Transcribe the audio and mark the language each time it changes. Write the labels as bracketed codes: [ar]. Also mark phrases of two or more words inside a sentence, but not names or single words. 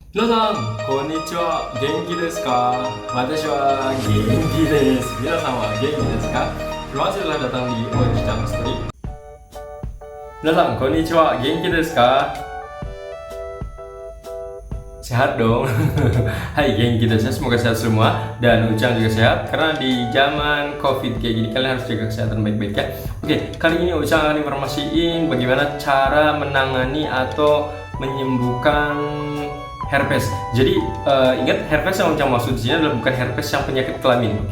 [ja] 皆さん、こんにちは。元気ですか？私は元気です。皆さんは元気ですか？ [id] Terima kasih telah datang di Ojicang Story. [ja] 皆さん、こんにちは。元気ですか? [id] Sehat dong. Hai, [ja] 元気です. [id] Semoga sehat semua dan Ujang juga sehat karena di zaman Covid kayak gini kalian harus jaga kesehatan baik-baik ya. Oke, kali ini Ujang akan informasiin bagaimana cara menangani atau menyembuhkan herpes. Jadi ingat, herpes yang Ujang maksud di sini adalah bukan herpes yang penyakit kelamin, oke?